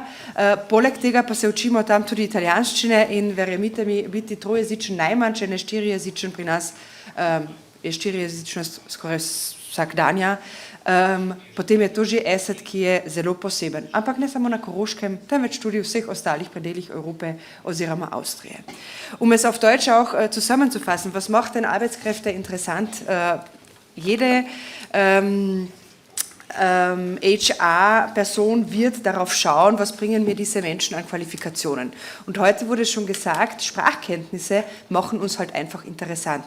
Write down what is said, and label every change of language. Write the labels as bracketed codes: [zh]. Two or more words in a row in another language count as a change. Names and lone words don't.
[sl] Poleg tega pa se učimo tam tudi italijanščine in verjemite mi, biti trojezičen najmanj, če ne štirijezičen pri nas, je štirijezičnost skoraj vsakdanja. Potem je to že asset, ki je zelo poseben. Ampak ne samo na Koroškem, temveč tudi v vseh ostalih predelih Evrope oziroma Austrije. [de] Es auf Deutsch auch zusammenzufassen, was macht denn Arbeitskräfte interessant? Jede HR-Person wird darauf schauen, was bringen mir diese Menschen an Qualifikationen. Und heute wurde schon gesagt, Sprachkenntnisse machen uns halt einfach interessant.